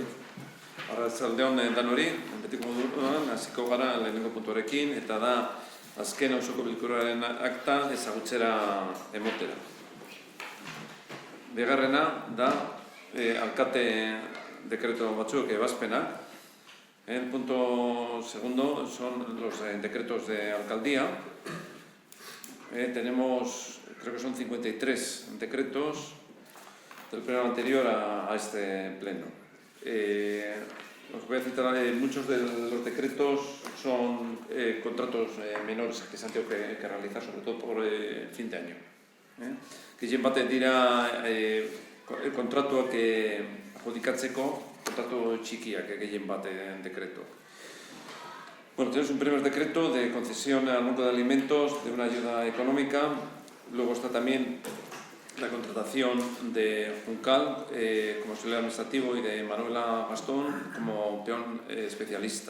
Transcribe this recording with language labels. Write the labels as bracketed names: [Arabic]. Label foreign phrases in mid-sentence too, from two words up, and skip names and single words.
[Basque] Arratsaldeon danori, betiko moduan, hasiko gara lehenengo puntuarekin, eta da azken osoko bilkuraren akta ezagutzera emotera. Bigarrena da alkate dekreto batzuk ebazpenak. [Spanish] El punto segundo son los decretos de alcaldía. Tenemos, creo que son 53 decretos del pleno anterior a este pleno. Os voy a citar, muchos de los decretos son contratos menores que se han tenido que realizar, sobre todo por fin de año. [Basque] Gehien baten dira kontratuak adjudikatzeko kontratu txikiak gehien baten decreto. [Spanish] Bueno, tenemos un primer decreto de concesión al Banco de Alimentos de una ayuda económica. Luego está también la contratación de Juncal como auxiliar administrativo y de Manuela Gastón como peón especialista.